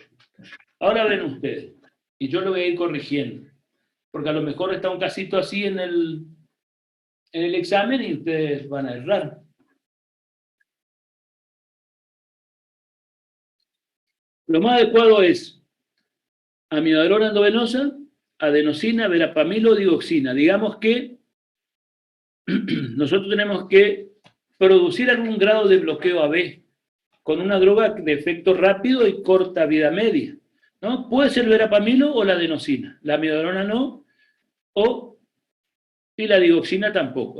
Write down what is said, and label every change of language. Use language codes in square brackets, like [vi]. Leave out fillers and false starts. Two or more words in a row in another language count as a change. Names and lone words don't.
[es] Ahora ven ustedes, y yo lo voy a ir corrigiendo, porque a lo mejor está un casito así en el examen y ustedes van a errar. Lo más adecuado es amiodarona endovenosa, adenosina, verapamilo, digoxina. Digamos que nosotros tenemos que producir algún grado de bloqueo AB con una droga de efecto rápido y corta vida media, ¿no? Puede ser el verapamilo o la adenosina, la amiodarona no, y la digoxina tampoco.